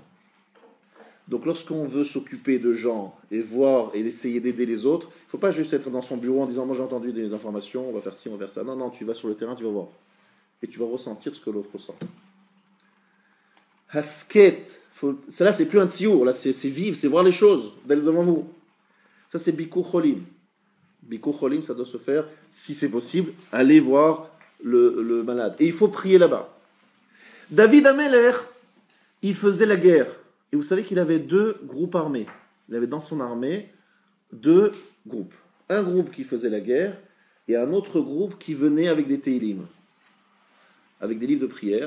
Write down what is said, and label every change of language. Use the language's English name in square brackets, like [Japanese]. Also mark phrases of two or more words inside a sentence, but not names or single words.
[French] Donc lorsqu'on veut s'occuper de gens et voir et essayer d'aider les autres, il ne faut pas juste être dans son bureau en disant « moi j'ai entendu des informations, on va faire ci, on va faire ça ». Non, tu vas sur le terrain, tu vas voir. Et tu vas ressentir ce que l'autre ressent. Hasket, ça c'est plus un tsiour, là c'est vivre, c'est voir les choses devant vous. Ça c'est [Hebrew] ביקור חולים. ביקור חולים, [French] ça doit se faire, si c'est possible, aller voir le malade. Et il faut prier là-bas. David Ameler, il faisait la guerre. Et vous savez qu'il avait 2 groupes armés. Il avait dans son armée 2 groupes. Un groupe qui faisait la guerre et un autre groupe qui venait avec des télim, avec des livres de prière.